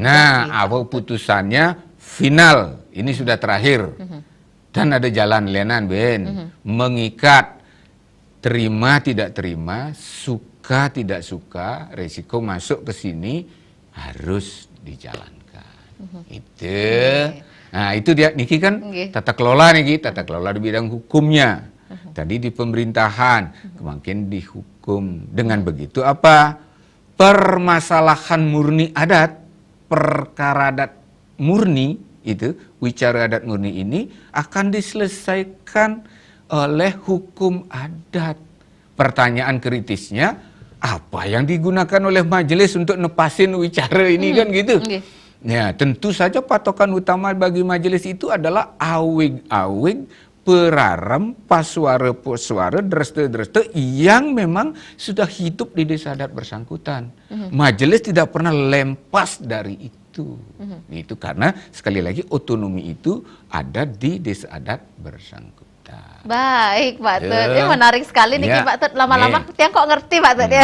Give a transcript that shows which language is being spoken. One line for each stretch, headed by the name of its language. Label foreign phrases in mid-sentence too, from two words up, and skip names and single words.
Indonesian: Nah, apa putusannya final, ini sudah terakhir. Dan ada
Balinese: jalan lenan,
Indonesian: Ben, mengikat terima tidak terima, suka tidak suka, resiko masuk ke sini harus dijalankan. Itu. Nah, itu dia niki kan tata kelola niki, tata kelola di bidang hukumnya. Tadi di pemerintahan, makin di hukum. Dengan begitu apa? Permasalahan murni adat, perkara adat murni itu, wicara adat murni ini akan diselesaikan oleh hukum adat. Pertanyaan kritisnya, apa yang digunakan oleh majelis untuk nepasin wicara ini kan gitu. Ya, tentu saja patokan utama bagi majelis itu adalah awig-awig, perarem, pasuara-pasuara, dreste-dreste yang memang sudah hidup di desa adat bersangkutan. Majelis tidak pernah lempas dari itu. Itu karena sekali lagi otonomi itu ada di desa adat bersangkutan. Baik, Pak Tut. Ini menarik sekali nih, Pak Tut. Lama-lama
Balinese: tiang kok ngerti,
Indonesian: Pak Tut ya.